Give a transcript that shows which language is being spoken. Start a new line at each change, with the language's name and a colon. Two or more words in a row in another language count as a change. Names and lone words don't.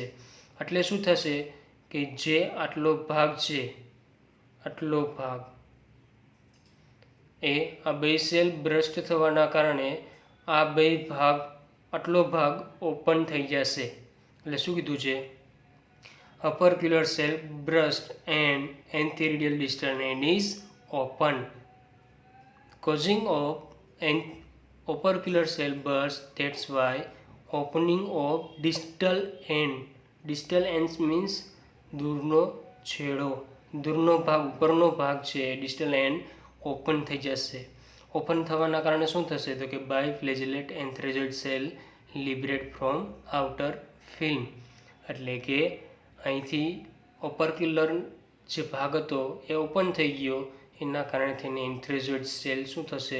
Gujarati: એટલે શું થશે કે જે આટલો ભાગ છે, આટલો ભાગ એ આ બે
English: cell burst
Gujarati: થવાના કારણે આ બે ભાગ, આટલો ભાગ ઓપન થઈ જશે. એટલે શું કીધું છે?
English: opercular cell burst and antheridial distal end is open, causing of an opercular cell burst. That's why opening of distal end. Distal ends means
Gujarati: દૂરનો છેડો, દૂરનો ભાગ, ઉપરનો ભાગ છે
English: distal end
Gujarati: ઓપન થઈ જશે. ઓપન થવાના કારણે શું થશે તો કે
English: biflagellate antherozoid cell liberate from outer film.
Gujarati: એટલે કે અહીંથી ઓપરક્યુલર જે ભાગ હતો એ ઓપન થઈ ગયો, એના કારણે થઈને
English: antherozoid cell
Gujarati: શું થશે?